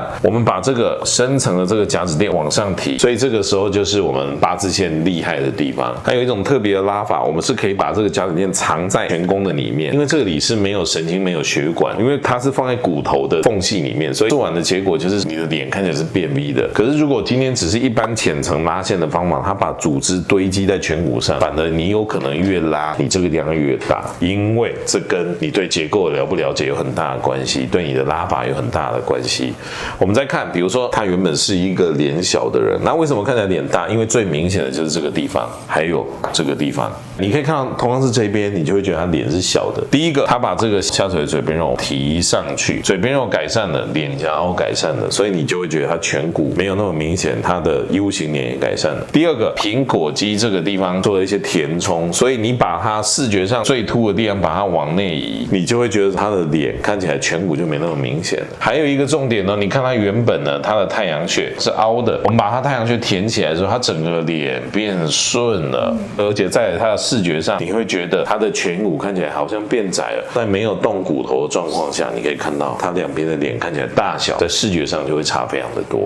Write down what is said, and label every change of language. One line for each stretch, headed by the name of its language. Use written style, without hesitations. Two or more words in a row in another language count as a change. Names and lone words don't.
Chinese: 我們把這個深層的這個甲子墊往上提，所以這個時候就是我們八字線厲害的地方。它有一種特別的拉法，我們是可以把這個甲子墊藏在顴弓的裡面，因為這裡是沒有神經沒有血管，因為它是放在骨頭的縫隙裡面，所以做完的結果就是你的臉看起來是便秘的。可是如果今天只是一般淺層拉線的方法，它把組織堆積在顴骨上，反而你有可能越拉你這個地方越大，因為這跟你對結構了不了解有很大的關係，對你的拉法有很大的關係。我們再看，比如說他原本是一個臉小的人，那為什麼看起來臉大？因為最明顯的就是這個地方，還有這個地方，你可以看到同樣是這邊，你就會覺得他臉是小的。第一個，他把這個下垂的嘴邊肉提上去，嘴邊肉改善了，臉頰凹改善了，所以你就會覺得他顴骨沒有那麼明顯，他的 U 型臉也改善了。第二個，蘋果肌這個地方做了一些填充，所以你把它視覺上最凸的地方把它往內移，你就會覺得他的臉看起來顴骨就沒那麼明顯了。還有一個重點呢，你看他原本呢，他的太陽穴是凹的，我們把他太陽穴填起來的時候，他整個臉變順了，而且在他的視覺上，你會覺得他的顴骨看起來好像變窄了，在沒有動骨頭的狀況下，你可以看到他兩邊的臉看起來大小在視覺上就會差非常的多。